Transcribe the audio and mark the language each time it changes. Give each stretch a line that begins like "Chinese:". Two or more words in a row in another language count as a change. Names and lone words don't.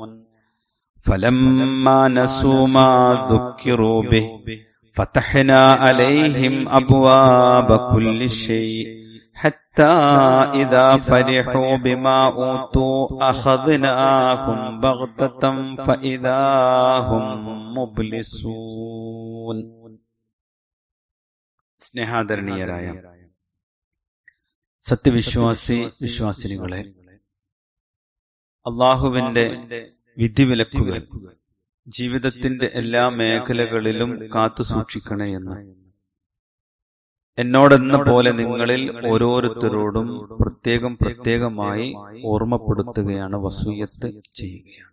Arabic: فلما نسوا ما ذكروا به فتحنا عليهم أبواب كل شيء حتى إذا فرحوا بما أوتوا أخذناهم بغتة فإذا هم مبلسون.
Malayalam: സ്നേഹാദരണീയരായ വിശ്വാസിനികളെ, അള്ളാഹുവിന്റെ വിധിവിലക്കുകൾ ജീവിതത്തിന്റെ എല്ലാ മേഖലകളിലും കാത്തു സൂക്ഷിക്കണേ എന്ന് എന്നോടെന്ന പോലെ നിങ്ങളിൽ ഓരോരുത്തരോടും പ്രത്യേകമായി ഓർമ്മപ്പെടുത്തുകയാണ്, വസിയ്യത്ത് ചെയ്യുകയാണ്.